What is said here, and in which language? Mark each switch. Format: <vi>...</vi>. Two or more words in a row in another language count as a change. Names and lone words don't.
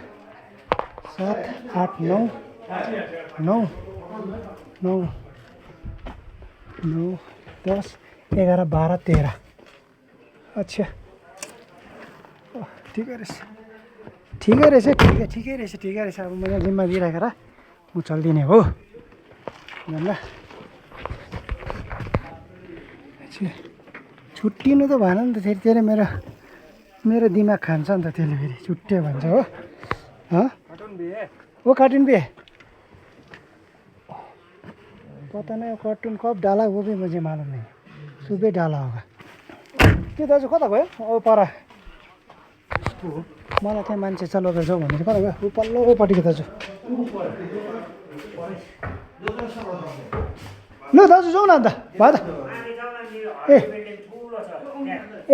<ne>8 9 10 11 12 13 अच्छा ठिकै रहेछ अब मैले जिम्मा दिइराखेर म चल्दिने हो भन्दा छुट्टिनु त भएन नि त फेरि मेरो मेरो दिमाग खान्छ नि त त्यसले फेरि छुट्टै भन्छ हो</ne> <hi>वो कार्टून भी है पता नहीं कार्टून कब डाला वो भी मुझे मालूम नहीं सुबह डाला होगा</hi> <ne>के दाजु कता गयो ओ पर मलाई त्यहाँ मान्छे छ लगेर जाउँ भनेर कता गयो ऊ पल्लोपट्टिको दाजु ल दाजु जाउँ न अन्त भयो त ए</ne>